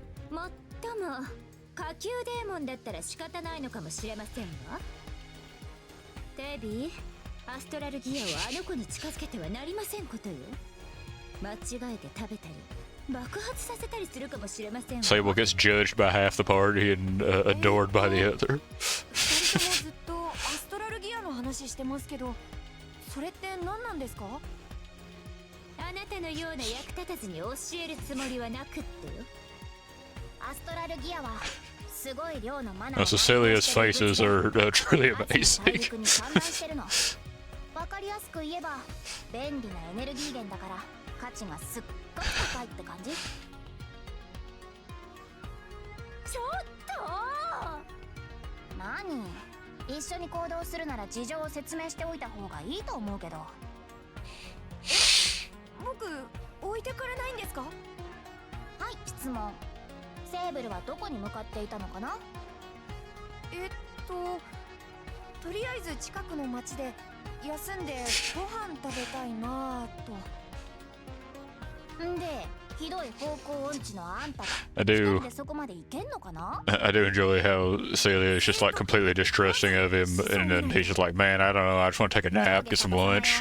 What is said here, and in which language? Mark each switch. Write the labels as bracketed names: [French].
[Japanese] もっとも下級デーモンだったら仕方ないのかもしれませんわ。テビ、アストラルギアをあの子に近づけてはなりませんことよ。間違えて食べたり爆発させたりするかもしれませんわ。 [English] Sable gets judged by half the party and adored by the other. [Japanese] 二人ともずっとアストラルギアの話してますけど、それって何なんですか？あなたのような役立たずに教えるつもりはなくってよ。アストラルギアはすごい量のマナーを [English] Cecilia's faces are truly [Japanese] 大 [English] amazing. [Japanese] 陸に散乱してるの。わかりやすく言えば便利なエネルギー源だから価値がすっごく高いって感じ。ちょっと何？一緒に行動するなら事情を説明しておいた方がいいと思うけど。僕置いてかれないんですか？はい、質問。セーブルはどこに向かっていたのかな？とりあえず近くの町で休んでご飯食べたいなぁと。んで、ひどい方向音痴のあんたが [English] I [Japanese] 一 [English] do. [Japanese] 人でそこまで行けんのかな？ [English] I do enjoy how Celia is just like completely distrusting of him, and then he's just like, "Man, I don't know. I just want to take a nap, get some lunch."